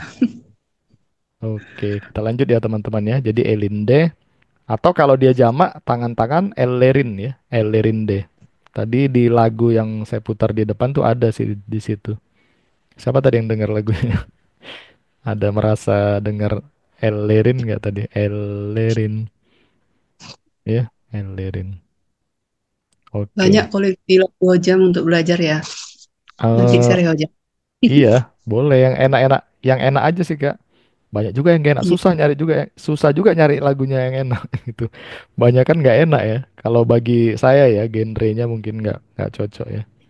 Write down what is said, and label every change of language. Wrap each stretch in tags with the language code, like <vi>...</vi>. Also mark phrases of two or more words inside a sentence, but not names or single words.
<id>Oke, kita lanjut ya teman-teman ya. Jadi Elinde atau kalau dia jamak tangan-tangan Ellerin ya, Ellerinde. Tadi di lagu yang saya putar di depan tuh ada sih di situ. Siapa tadi yang dengar lagunya? Ada merasa dengar Ellerin nggak tadi? Ellerin ya, Ellerin. Banyak Oke. kalau di jam untuk belajar ya. Nanti Eh saya Hojam. iya, boleh yang enak aja sih Kak. Banyak juga yang gak enak, Iya. susah juga nyari lagunya yang enak gitu. Banyak kan nggak enak ya. Kalau bagi saya ya genrenya mungkin nggak cocok ya.</id>